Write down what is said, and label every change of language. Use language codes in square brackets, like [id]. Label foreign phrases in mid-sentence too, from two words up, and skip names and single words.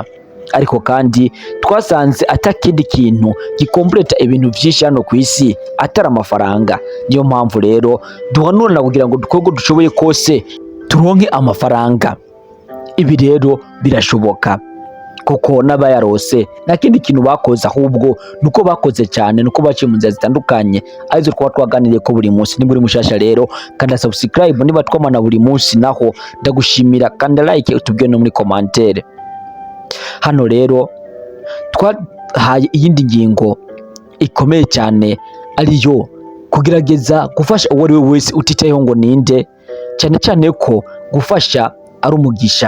[rn] Ariko kandi twasanze atakindi kintu gikompleta ibintu vyinshi hano ku isi atari amafaranga. Niyo mpamvu rero duhanurana kugira ngo dukorwe dushoboye kose turonke amafaranga. Ibi rero birashoboka, kuko n'abayarose nta kindi kintu bakoze, ahubwo nuko bakoze cyane, nuko baciye mu nzira zitandukanye, arizo twaba twaganiriye ko buri munsi. Niba uri mushasha rero kanda subscribe, niba twamana buri munsi naho ndagushimira, kanda like utubwire no muri commentaire. Hano rero twahaye iyindi ngingo ikomeye cyane, ariyo kugerageza gufasha uwo ari we wese utitayeho ngo ninde, cyane cyane ko gufasha ari umugisha.